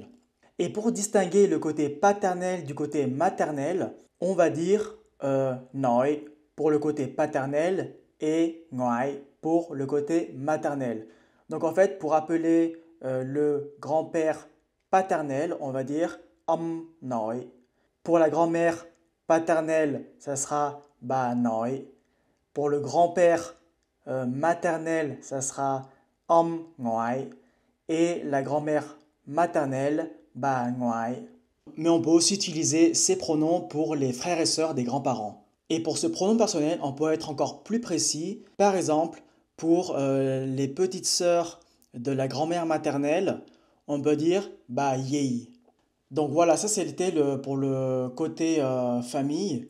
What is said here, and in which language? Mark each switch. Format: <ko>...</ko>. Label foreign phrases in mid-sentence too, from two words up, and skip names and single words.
<fr>Et pour distinguer le côté paternel du côté maternel, on va dire nội pour le côté paternel et ngoại pour le côté maternel. Donc en fait, pour appeler le grand-père paternel, on va dire</fr> <vi>ông nội.</vi> <fr>Pour la grand-mère paternelle, ça sera</fr> <vi>bà nội.</vi> <fr>Pour le grand-père maternel, ça sera</fr> <vi>ông ngoại.</vi> <fr>Et la grand-mère maternelle,</fr> <vi>bà ngoại.</vi> <fr>Mais on peut aussi utiliser ces pronoms pour les frères et sœurs des grands-parents. Et pour ce pronom personnel, on peut être encore plus précis. Par exemple, pour les petites sœurs de la grand-mère maternelle, on peut dire</fr> <vi>bah yei.</vi> <fr>Donc voilà, ça c'était pour le côté famille.</fr>